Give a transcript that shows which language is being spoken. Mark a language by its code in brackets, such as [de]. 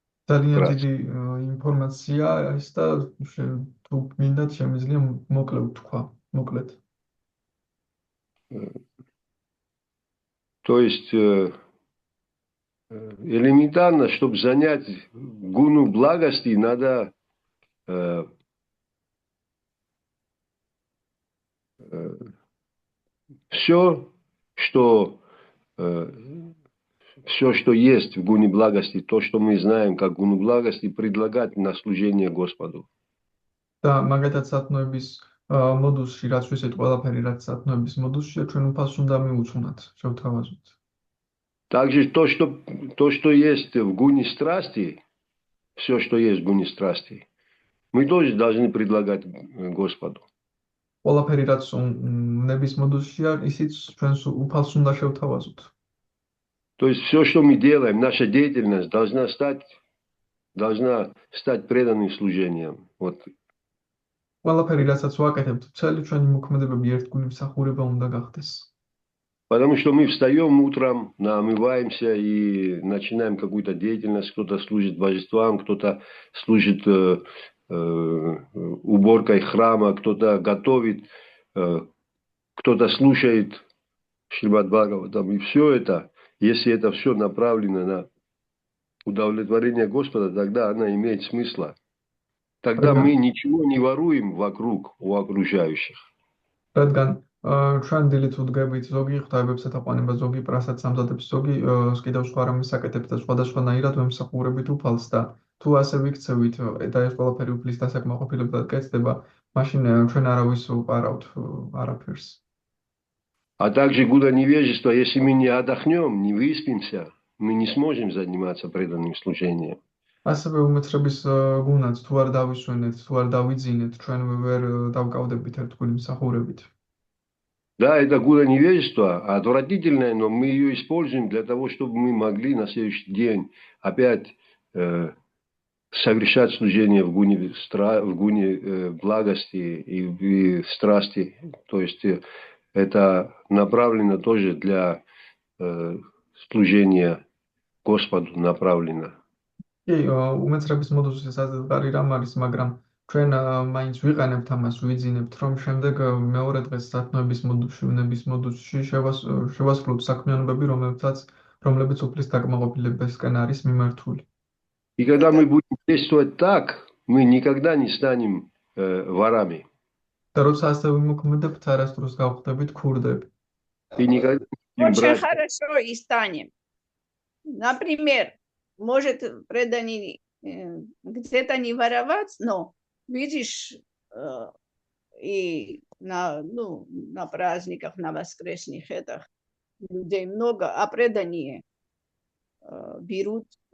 [ka] ძალიან დიდი ინფორმაცია ის და თუ გმინდათ შემიძლია მოკლედ ვთქვა, მოკლედ. [ru] То есть элементарно, чтобы занять гуну благости, надо все, что есть в гуне благости, то, что мы знаем как гуну благости, предлагать на служение Господу. [ka] და მაგათაც სათნოების მოდუსში, რაც ვისეთ ყველაფერი, რაც სათნოების მოდუსშია, ჩვენ უფალს უნდა მიუძღვნათ, შევთავაზოთ. [ru] Также то, что есть в гуне страсти, все, что есть в гуне страсти, мы тоже должны предлагать Господу. [ka] ყველაფერი, რაც ნების მოდუსშია, ისიც ჩვენს უფალს უნდა შევთავაზოთ. [ru] То есть все, что мы делаем, наша деятельность должна стать преданным служением. Вот. [ka] ყველაფერი, რასაც ვაკეთებთ, მთელი ჩვენი მოქმედებები ერთგული მსახურება უნდა გახდეს. [ru] Потому что мы встаем утром, намываемся и начинаем какую-то деятельность. Кто-то служит божествам, кто-то служит уборкой храма, кто-то готовит, кто-то слушает Шримад Бхагаватам. И все это, если это все направлено на удовлетворение Господа, тогда она имеет смысл. Тогда мы ничего не воруем вокруг у окружающих. [ka] ჩვენ დილით ვდგებით, ზოგი ღვთაებებს ეთაყვანება, ზოგი პრასადს ამზადებს, ზოგი კიდევ სხვა რამეს აკეთებს და სხვადასხვანაირად ვემსახურებით უფალს და თუ ასე ვიქცევით და ეს ყველაფერი უფლის დასაკმაყოფილებლად კეთდება, მაშინ ჩვენ არავის ვყარავთ არაფერს. [ru] А также гуна невежества, если мы не отдохнем, не выспимся, мы не сможем заниматься преданным служением. [ka] ასევე უმეცრების გუნაც თუ არ დავისვენეთ, თუ არ დავიძინეთ, ჩვენ ვერ დავკავდებით ერთგული მსახურებით. [ru] Да, это гуна невежества, отвратительная, но мы ее используем для того, чтобы мы могли на следующий день опять совершать служение в гуне благости и страсти. То есть это направлено тоже для служения Господу направлено. [ka] უმეცრების მოდუსი საზღვარი რამ არის, მაგრამ ჩვენ მაინც ვიყენებთ ამას, ვიძინებთ, რომ შემდეგ მეორე დღეს სათნოების მოდუსში, უნების მოდუსში შევასრულოთ საქმიანობები, რომლებიც უფლის დაკმაყოფილებისკენ არის მიმართული. [ru] И когда мы будем действовать так, мы никогда не станем ворами. [ka] და როცა ასე ვიმოქმედებთ, არასდროს გავხდებით ქურდები. [ru] И никогда не Очень брать. хорошо и станем. Например, может преданный где-то не воровать, но видишь, и на праздниках, на воскресных людей много, а преданные берут